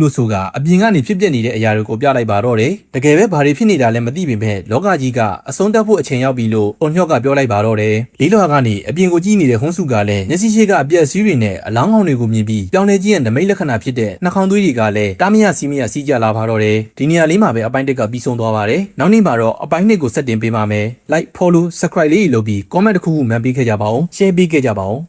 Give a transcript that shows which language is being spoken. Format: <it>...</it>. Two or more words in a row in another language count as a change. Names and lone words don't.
<my>လို့ဆိုကအပြင်ကနေဖြစ်ပျက်နေတဲ့အရာတွေကိုပြလိုက်ပါတော့တယ်။တကယ်ပဲဘာတွေဖြစ်နေတာလဲမသိပေမဲ့လောကကြီးကအဆုံးသတ်ဖို့အချိန်ရောက်ပြီလို့အုံညော့ကပြောလိုက်ပါတော့တယ်။လေးလွှာကနေအပြင်ကိုကြည့်နေတဲ့ဟွန်းစုကလည်းမျက်စိရှိကအပြက်စီးတွေနဲ့အလောင်းကောင်တွေကိုမြင်ပြီးပြောင်းလဲကြီးရဲ့နမိတ်လက္ခဏာဖြစ်တဲ့နှာခေါင်းသွေးတွေကလည်းတားမရစီးမရစီးကြလာပါတော့တယ်။ဒီနေရာလေးမှာပဲအပိုင်းတက်ကပြီးဆုံးသွားပါတယ်နောက်နေ့မှာတော့အပိုင်းနှစ်ကိုဆက်တင်ပေးပါမယ်</my> <en>like follow subscribe</en> <my>လေးလုပ်ပြီး comment တစ်ခုခုမှန်ပေးခဲ့ကြပါဦး share ပေးခဲ့ကြပါဦး</my>